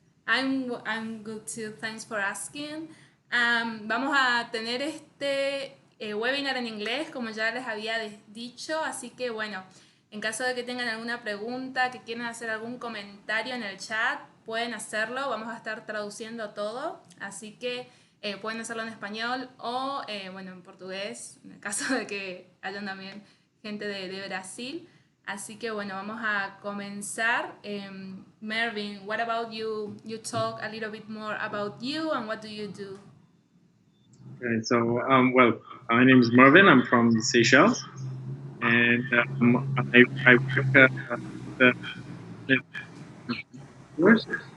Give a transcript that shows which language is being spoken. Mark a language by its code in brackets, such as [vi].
[en] I'm good too, thanks for asking. [es] Vamos a tener este webinar en inglés, como ya les había dicho, así que bueno, en caso de que tengan alguna pregunta, que quieran hacer algún comentario en el chat, pueden hacerlo, vamos a estar traduciendo todo, así que pueden hacerlo en español o bueno, en portugués, en el caso de que hayan también gente de Brasil. Así que bueno, vamos a comenzar. [en] Mervyn, what about you? You talk a little bit more about you and what do you do? Okay, so, well, my name is Mervyn. I'm from Seychelles, and I work the tours.